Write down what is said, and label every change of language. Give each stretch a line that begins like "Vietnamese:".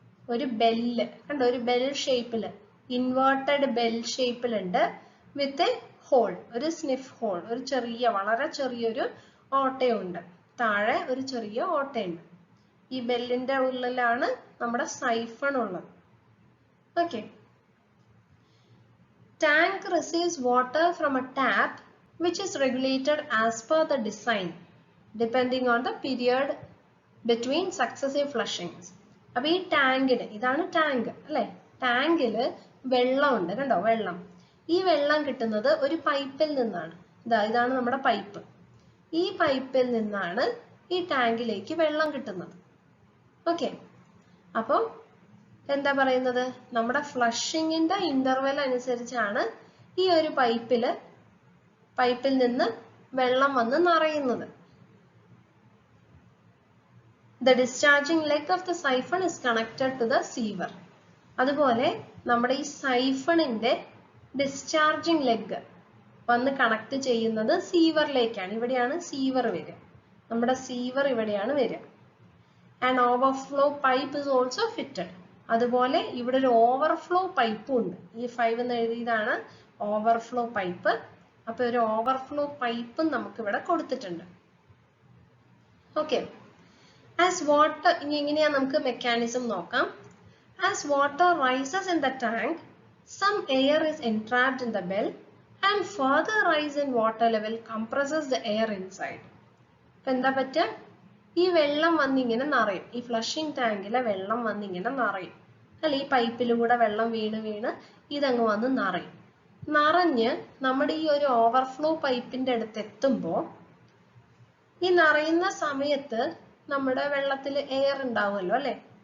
Malayalam: ഒരു ബെല്ല് കണ്ടോ, ഒരു bell ഷേപ്പില്, inverted bell ഷേപ്പിലുണ്ട്
English: with a hole,
Malayalam: ഒരു സ്നിഫ് ഹോൾ, ഒരു ചെറിയ വളരെ ചെറിയൊരു ഓട്ടയുണ്ട്. താഴെ ഒരു ചെറിയ ഓട്ടയുണ്ട്. ഈ ബെല്ലിന്റെ ഉള്ളിലാണ് നമ്മുടെ സൈഫൺ ഉള്ളത്.
English: Okay, tank receives water from a tap which is regulated as per the design depending on the period between successive flushings.
Malayalam: അപ്പൊ ഈ ടാങ്കിന്, ഇതാണ് ടാങ്ക് അല്ലെ, ടാങ്കില് വെള്ളമുണ്ട് കണ്ടോ, വെള്ളം. ഈ വെള്ളം കിട്ടുന്നത് ഒരു പൈപ്പിൽ നിന്നാണ്. ഇതാണ് നമ്മുടെ പൈപ്പ്. ഈ പൈപ്പിൽ നിന്നാണ് ഈ ടാങ്കിലേക്ക് വെള്ളം കിട്ടുന്നത്. ഓക്കെ, അപ്പൊ എന്താ പറയുന്നത്, നമ്മുടെ ഫ്ലഷിങ്ങിന്റെ ഇന്റർവെൽ അനുസരിച്ചാണ് ഈ ഒരു പൈപ്പിൽ നിന്ന് വെള്ളം വന്ന് നിറയുന്നത്.
English: The discharging leg of the siphon is connected to the siever.
Malayalam: അതുപോലെ നമ്മുടെ ഈ സൈഫണിന്റെ ഡിസ്ചാർജിങ് ലെഗ് വന്ന് കണക്ട് ചെയ്യുന്നത് സീവറിലേക്കാണ്. ഇവിടെയാണ് സീവർ വരിക. നമ്മുടെ സീവർ ഇവിടെയാണ് വരിക.
English: An overflow pipe is also fitted.
Malayalam: അതുപോലെ ഇവിടെ ഒരു ഓവർഫ്ലോ പൈപ്പും ഉണ്ട്. ഈ 5 എന്ന് എഴുതിയതാണ് ഓവർഫ്ലോ പൈപ്പ്. അപ്പൊ ഒരു ഓവർഫ്ലോ പൈപ്പും നമുക്ക് ഇവിടെ കൊടുത്തിട്ടുണ്ട്. ഓക്കെ, ആസ് വാട്ടർ, ഇനി എങ്ങനെയാ നമുക്ക് മെക്കാനിസം നോക്കാം.
English: As water rises in the tank, some air is entrapped in the bell and further rise in water level compresses the air inside.
Malayalam: ഇപ്പൊ എന്താ പറ്റുക, ഈ വെള്ളം വന്നിങ്ങനെ നിറയും. ഈ ഫ്ലഷിംഗ് ടാങ്കിലെ വെള്ളം വന്നിങ്ങനെ നിറയും അല്ലെ, ഈ പൈപ്പിലൂടെ വെള്ളം വീണ് ഇതങ്ങ് വന്ന് നിറയും. നിറഞ്ഞ് നമ്മുടെ ഈ ഒരു ഓവർഫ്ലോ പൈപ്പിന്റെ അടുത്ത് എത്തുമ്പോൾ, ഈ നിറയുന്ന സമയത്ത് നമ്മുടെ വെള്ളത്തിൽ എയർ ഉണ്ടാവുമല്ലോ അല്ലെ.